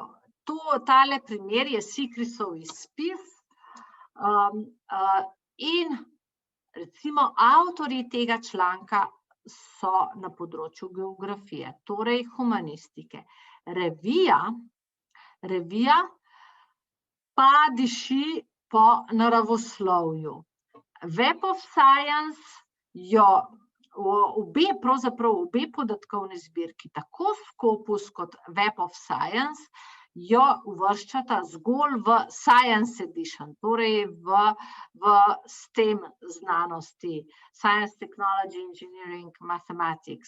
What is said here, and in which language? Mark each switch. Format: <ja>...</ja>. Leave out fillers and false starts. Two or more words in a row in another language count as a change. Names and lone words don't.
<sl>Tale primer je SICRIS-ov izpis in recimo avtorji tega članka so na področju geografije, torej humanistike. Revija pa diši po naravoslovju. Web of Science pravzaprav obe podatkovni zbirki, tako Scopus kot Web of Science, jo uvrščata zgolj v Science Edition, torej v STEM znanosti,</sl> <en>Science, Technology, Engineering, Mathematics.</en>